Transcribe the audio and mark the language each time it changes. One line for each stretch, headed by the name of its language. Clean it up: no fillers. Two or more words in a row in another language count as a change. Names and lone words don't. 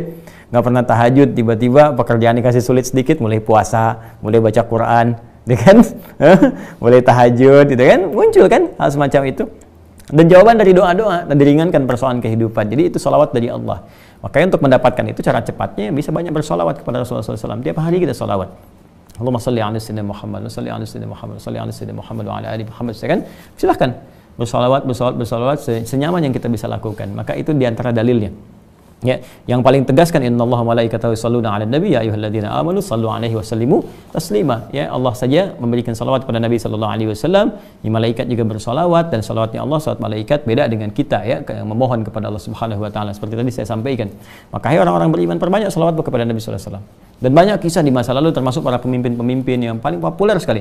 Indonesian: Nggak pernah tahajud, tiba-tiba pekerjaan dikasih sulit sedikit, mulai puasa, mulai baca Quran, kan? Mulai tahajud, gitu kan? Muncul kan hal semacam itu. Dan jawaban dari doa-doa dan diringankan persoalan kehidupan. Jadi itu salawat dari Allah. Makanya untuk mendapatkan itu cara cepatnya bisa banyak bersalawat kepada Rasulullah SAW. Tiap hari kita salawat.
Arabic: اللهم صل على سيدنا محمد، صل على سيدنا محمد، صل على سيدنا محمد وعلى آل محمد.
Indonesian: Kan? Silahkan bersalawat senyaman yang kita bisa lakukan. Maka itu diantara dalilnya. Ya, yang paling tegas kan
Arabic: إن الله ملائكته يصلون على النبي يا أيها الذين آمنوا صلوا عليه وسلموا تسليما.
Indonesian: Ya, Allah saja memberikan salawat kepada Nabi
Arabic: صلى الله عليه وسلم.
Indonesian: Di malaikat juga bersalawat, dan salawatnya Allah, salawat malaikat beda dengan kita ya, yang memohon kepada Allah
Arabic: سبحانه وتعالى
Indonesian: seperti tadi saya sampaikan. Maka hai orang-orang beriman, perbanyak salawat kepada Nabi
Arabic: صلى الله عليه وسلم.
Indonesian: Dan banyak kisah di masa lalu termasuk para pemimpin-pemimpin yang paling populer sekali.